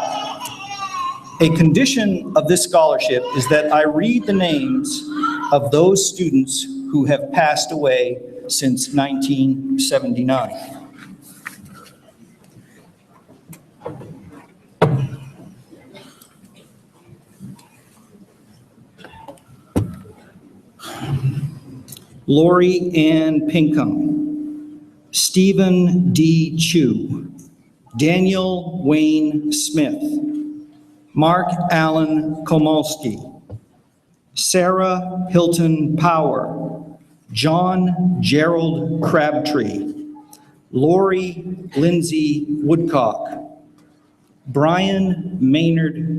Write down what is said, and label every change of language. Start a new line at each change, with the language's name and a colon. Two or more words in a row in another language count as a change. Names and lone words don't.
English: A condition of this scholarship is that I read the names of those students who have passed away since 1979. Lori Ann Pinkham, Stephen D. Chu, Daniel Wayne Smith, Mark Allen Komolsky, Sarah Hilton Power, John Gerald Crabtree, Lori Lindsay Woodcock, Brian Maynard